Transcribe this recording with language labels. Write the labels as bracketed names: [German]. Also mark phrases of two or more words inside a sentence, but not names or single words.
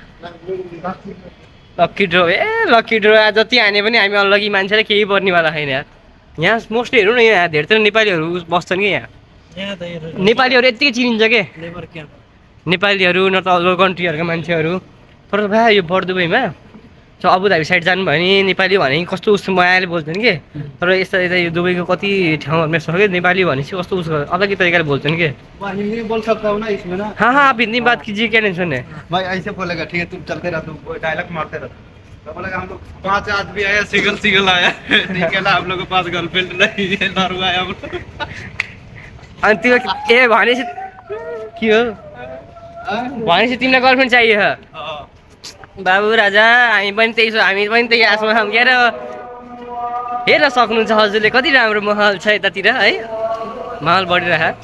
[English] lucky draw lucky draw [Nepali] जति हाने पनि हामी अलग्गी मान्छेले केही पर्नेवाला छैन यार यहाँ मोस्टली हेरौँ न यहाँ धेरैतिर नेपालीहरू बस्छन् कि यहाँ नेपालीहरू यत्तिकै चिनिन्छ के नेपालीहरू न त अदर कन्ट्रीहरूका मान्छेहरू तर भाइ यो बर्दुबईमा छ अबुधाबी साइड जानु भयो भने नेपाली भने कस्तो उसको मायाले बोल्छन् कि तर यता यता यो दुबईको कति ठाउँहरूमा यस्तो छ कि नेपाली भनेपछि कस्तो उसको अलग्गै तरिकाले बोल्छन् कि [Hindi] हिंदी बोल सकता हूँ ना इसमें ना हाँ हाँ आप हिंदी बात कीजिए क्या टेंशन है भाई ऐसे बोलेगा ठीक है तुम चलते रहो तुम डायलॉग मारते रहो तो बोलेगा हम लोग 5 आदमी आया सिंगल आया ठीक है ना आप लोग के पास गर्लफ्रेंड नहीं है दारू आया हम लोग [Nepali] अनि त्यो ए भनेपछि के हो भनेपछि तिमीलाई गर्लफ्रेन्ड चाहियो बाबु राजा हामी पनि त्यही हामी पनि त्यही आसमा छौँ क्या हेर सक्नुहुन्छ हजुरले कति राम्रो महल छ यतातिर है महल बढिरह